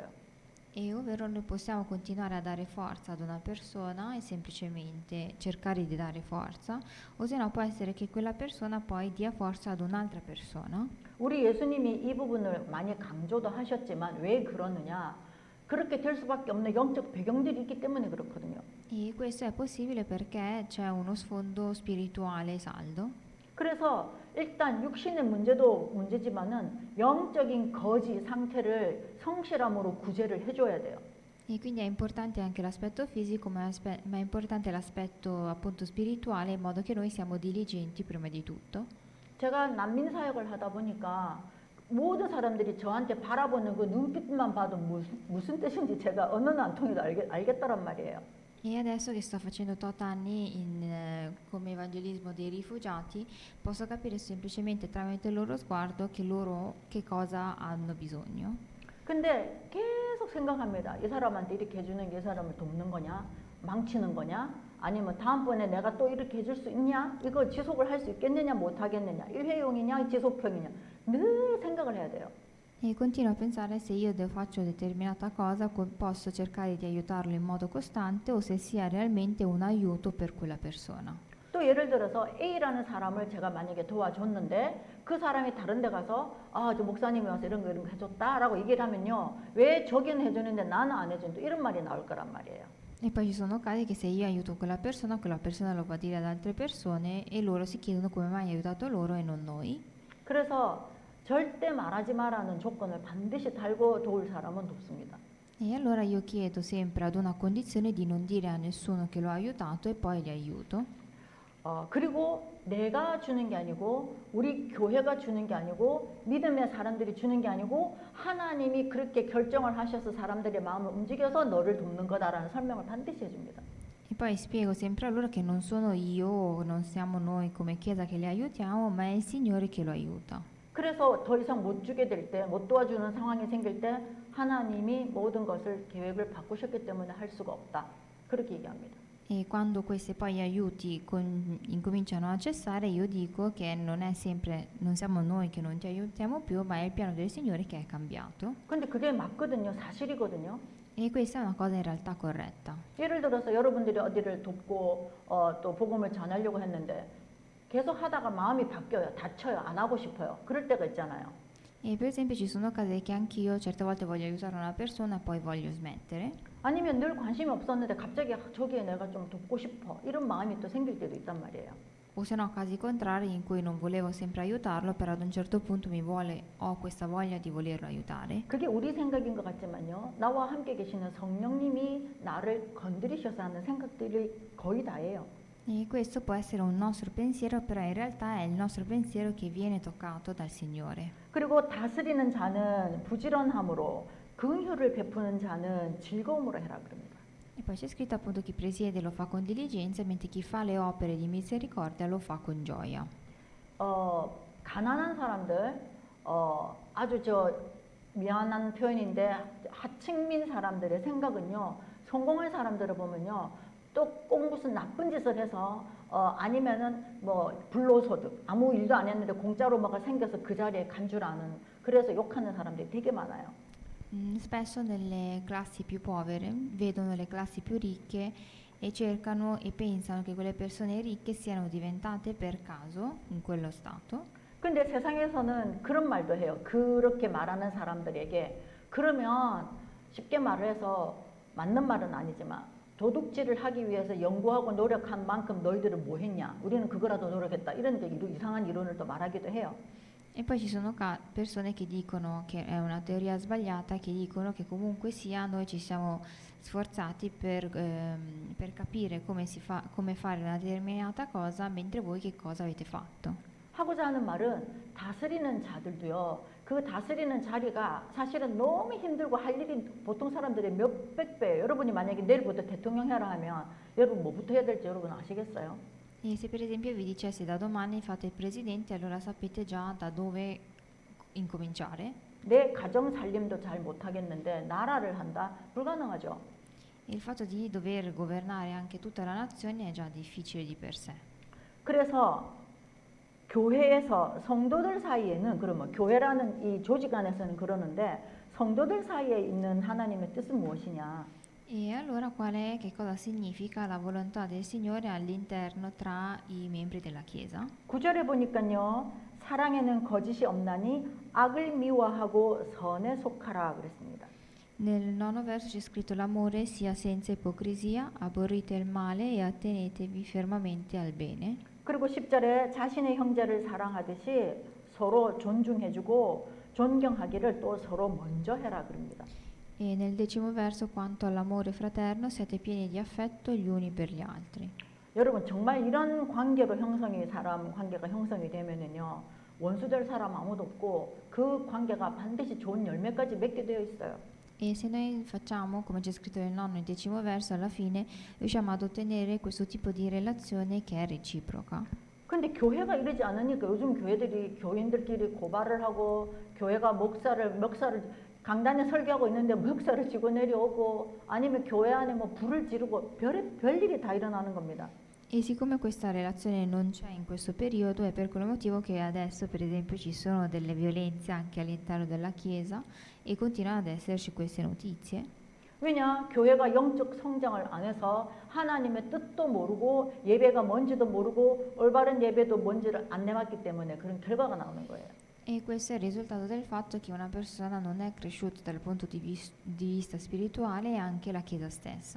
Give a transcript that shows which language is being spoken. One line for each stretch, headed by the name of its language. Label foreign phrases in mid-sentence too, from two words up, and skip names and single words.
Italian: E ovvero noi possiamo continuare a dare forza ad una persona e semplicemente cercare di dare forza, o se no può essere che quella persona poi dia forza ad un'altra persona.
Korean: 우리 예수님이 이 부분을 많이 강조도 하셨지만 왜 그러느냐? 그렇게 될 수밖에 없는 영적 배경들이 있기 때문에 그렇거든요.
Italian: E questo è possibile perché c'è uno sfondo spirituale saldo.
Korean: 그래서 일단 육신의 문제도 문제지만은 영적인 거지 상태를 성실함으로 구제를 해줘야 돼요.
Italian: E quindi è importante anche l'aspetto fisico, ma è importante l'aspetto appunto spirituale, in modo che noi siamo diligenti prima di tutto.
Korean: 제가 난민 사역을 하다 보니까 모든 사람들이 저한테 바라보는 그 눈빛만 봐도 무슨 뜻인지 제가 언어는 안 통해도 알겠다란 말이에요.
Italian: E adesso che sto facendo tot anni come evangelismo dei rifugiati, posso capire semplicemente tramite il loro sguardo che cosa hanno bisogno.
Korean: 근데 계속 생각합니다. 이 사람한테 이렇게 해주는 게 이 사람을 돕는 거냐? 망치는 거냐? 아니면 다음번에 내가 또 이렇게 해줄 수 있냐? 이거 지속을 할 수 있겠느냐? 못 하겠느냐? 일회용이냐? 지속형이냐? 늘 생각을 해야 돼요.
Italian: E continuo a pensare se io faccio determinata cosa, posso cercare di aiutarlo in modo costante o se sia realmente un aiuto per quella persona.
Korean: 또 예를 들어서 A라는 사람을 제가 만약에 도와줬는데 그 사람이 다른 데 가서 저 목사님이 와서 이런 거 해줬다라고 얘기를 하면요. 왜 저기는 해주는데 나는 안 해준다 이런 말이 나올 거란 말이에요.
Italian: E poi ci sono casi che se io aiuto quella persona lo va a dire ad altre persone e loro si chiedono come mai hai aiutato loro e non noi.
Korean: 그래서 절대 말하지 마라는 조건을 반드시 달고 도울 사람은 돕습니다.
Italian: E allora io chiedo sempre ad una condizione di non dire a nessuno che l'ho aiutato e poi li aiuto.
Korean: 그리고 내가 주는 게 아니고 우리 교회가 주는 게 아니고 믿음의 사람들이 주는 게 아니고 하나님이 그렇게 결정을 하셔서 사람들의 마음을 움직여서 너를 돕는 거다라는 설명을 반드시 해줍니다.
Italian: E poi spiego sempre a loro che non sono io, non siamo noi come Chiesa che li aiutiamo, ma è il Signore che lo aiuta.
Korean: 그래서 더 이상 못 주게 될 때, 못 도와주는 상황이 생길 때 하나님이 모든 것을 계획을 바꾸셨기 때문에 할 수가 없다. 그렇게 얘기합니다.
Italian: E quando questi poi aiuti incominciano a cessare, io dico che non siamo noi che non ti aiutiamo più, ma è il piano del Signore che è cambiato.
Korean: 근데 그게 맞거든요. 사실이거든요.
Italian: E questa è una cosa in realtà corretta.
Korean: 예를 들어서 여러분들이 어디를 돕고 또 복음을 전하려고 했는데 계속 하다가 마음이 바뀌어요. 다쳐요. 안 하고 싶어요. 그럴 때가 있잖아요.
Italian: E per esempio ci sono casi che anch'io certe volte voglio aiutare una persona e poi voglio smettere.
Korean: 아니면 늘 관심이 없었는데 갑자기 저기에 내가 좀 돕고 싶어. 이런 마음이 또 생길 때도 있단 말이에요.
Italian: O se no casi contrari in cui non volevo sempre aiutarlo, però ad un certo punto ho questa voglia di volerlo aiutare.
Korean: 그게 우리 생각인 것 같지만요. 나와 함께 계시는 성령님이 나를 건드리셔서 하는 생각들이 거의 다예요.
Italian: E questo può essere un nostro pensiero, però in realtà è il nostro pensiero che viene toccato dal Signore.
Korean: 그리고 다스리는 자는 부지런함으로 긍휼을 베푸는 자는 즐거움으로 해라 그럽니다.
Italian: E poi c'è scritto appunto chi presiede lo fa con diligenza, mentre chi fa le opere di misericordia lo fa con gioia.
Korean: 가난한 사람들, 아주 미안한 표현인데 하층민 사람들의 생각은요. 성공한 사람들을 보면요. 또 꼭 무슨 나쁜 짓을 해서 아니면은 뭐 불로소득 아무 일도 안 했는데 공짜로 뭐가 생겨서 그 자리에 간주라는 그래서 욕하는 사람들이 되게 많아요.
Italian: Spesso nelle classi più povere vedono le classi più ricche e cercano e pensano che quelle persone ricche siano diventate per caso in quello stato.
Korean: 근데 세상에서는 그런 말도 해요. 그렇게 말하는 사람들에게 그러면 쉽게 말을 해서 맞는 말은 아니지만 도둑질을 하기 위해서 연구하고 노력한 만큼 너희들은 뭐 했냐? 우리는 그거라도 노력했다. 이런 이제 이상한 이론을 또 말하기도 해요.
Italian: E poi ci sono persone che dicono che è una teoria sbagliata, che dicono che comunque sia noi ci siamo sforzati per capire come fare una determinata cosa, mentre voi che cosa avete fatto.
Korean: 하고자 하는 말은 다스리는 자들도요. 그 다스리는 자리가 사실은 너무 힘들고 할 일이 보통 사람들의 몇백 배. 여러분이 만약에 내일부터 대통령 해라 하면 여러분 뭐부터 해야 될지 여러분 아시겠어요?
Italian: E se per esempio vi dicessi da domani fate il presidente, allora sapete già da dove incominciare.
Korean: 내 가정 살림도 잘 못하겠는데 나라를 한다? 불가능하죠.
Italian: E il fatto di dover governare anche tutta la nazione è già difficile di per sé.
Korean: 그래서 교회에서 성도들 사이에는 그러면 교회라는 이 조직 안에서는 그러는데 성도들 사이에 있는 하나님의 뜻은 무엇이냐?
Italian: E allora che cosa significa la volontà del Signore all'interno tra i membri della Chiesa?
Korean: 9절에 보니까요. 사랑에는 거짓이 없나니 악을 미워하고 선에 속하라 그랬습니다.
Italian: Nel 9 verso c'è scritto l'amore sia senza ipocrisia, aborrite il male e attenetevi fermamente al bene.
Korean: 그리고 10절에 자신의 형제를 사랑하듯이 서로 존중해주고 존경하기를 또 서로 먼저 해라 그럽니다.
Italian: E nel 10° verso quanto all'amore fraterno siate pieni di affetto gli uni per gli altri.
Korean: 여러분 정말 이런 관계로 사람 관계가 형성이 되면은요 원수될 사람 아무도 없고 그 관계가 반드시 좋은 열매까지 맺게 되어 있어요.
Italian: E se noi facciamo, come c'è scritto nel 9 e 10° verso, alla fine riusciamo ad ottenere questo tipo di relazione che è reciproca.
Korean: 근데 교회가 이러지 않으니까 요즘 교회들이 교인들끼리 고발을 하고 교회가 목사를 강단에 설교하고 있는데 목사를 지고 내려오고 아니면 교회 안에 뭐 불을 지르고 별일이 다 일어나는 겁니다.
Italian: E siccome questa relazione non c'è in questo periodo, è per quel motivo che adesso, per esempio, ci sono delle violenze anche all'interno della Chiesa e continuano ad esserci queste notizie.
Korean: 왜냐? 교회가 영적 성장을 안 해서 하나님의 뜻도 모르고 예배가 뭔지도 모르고 올바른 예배도 뭔지를 안 내봤기 때문에 그런 결과가 나오는 거예요.
Italian: E questo è il risultato del fatto che una persona non è cresciuta dal punto di vista spirituale e anche la Chiesa stessa.